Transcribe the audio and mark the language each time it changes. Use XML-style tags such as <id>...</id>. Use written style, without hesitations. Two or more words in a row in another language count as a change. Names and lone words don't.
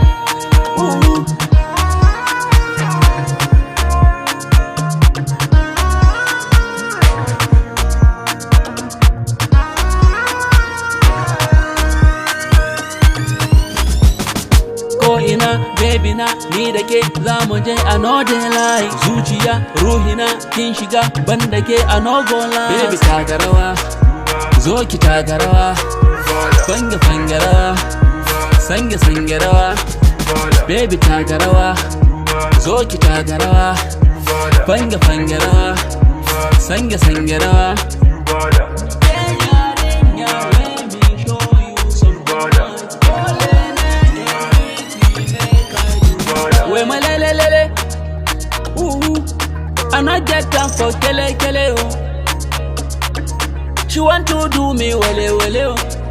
<ha>Ko ina baby na ni da ke zamu je</ha> <pcm>a no dey lie.</pcm> <ha>Zuciya ruhina kin shiga banda ke</ha> <pcm>a no go lie.</pcm> <ha>Baby taka rawa zo ki taka rawa. Fanga rawa sange rawa. Baby taka rawa zo ki taka rawa. Fanga rawa sange rawa.</ha> <pcm>We my lele. I not get time for kele oh. She want to do me wele oh.</pcm>